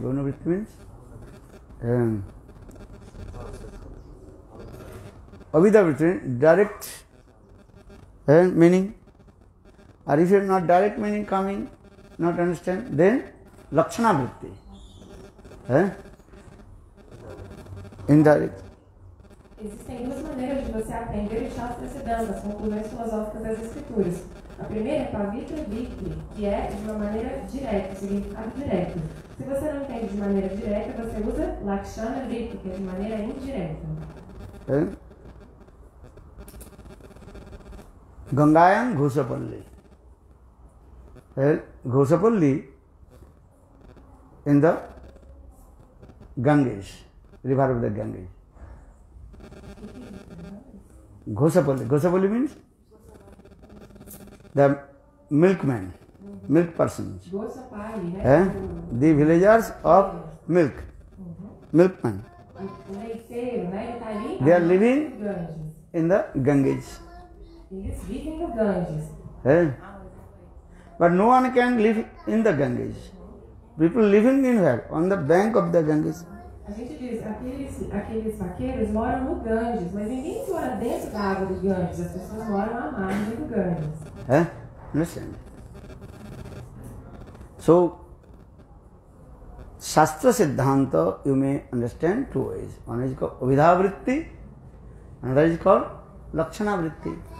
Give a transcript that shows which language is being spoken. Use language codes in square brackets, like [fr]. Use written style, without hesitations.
[en] Gaunavritti means Avidhavritti, direct meaning Or if you have not direct meaning coming, not understand, then Lakshana Vritti. Indirect. [pt] Existem duas maneiras de você aprender o Shastra Siddhanta, as conclusões filosóficas das Escrituras. A primeira é Pavitra Vritti, que é de uma maneira direta, significado direto. Se você não entende de maneira direta, você usa Lakshana Vritti, que é de maneira indireta. [sa] Gangayam Ghosapalli. [en] Ghosapalli in the Ganges, river of the Ganges. Ghosapalli. Ghosapalli means the milkman, milk persons. Gosapalli, The villagers of milk, milkmen. [pt] O leiteiro, né? Ele está ali. [en] They are living Ganges. in the Ganges. [pt] Eles vivem no Ganges. [en] But no one can live in the Ganges. People living in where? On the bank of the Ganges. [pt] A gente diz, aqueles vaqueiros moram no Ganges, mas ninguém mora dentro da água do Ganges. As pessoas moram à margem do Ganges. [en] Understand? So, Shastra Siddhanta you may understand two ways. One is called Avidha Vritti, another is called Lakshana Vritti.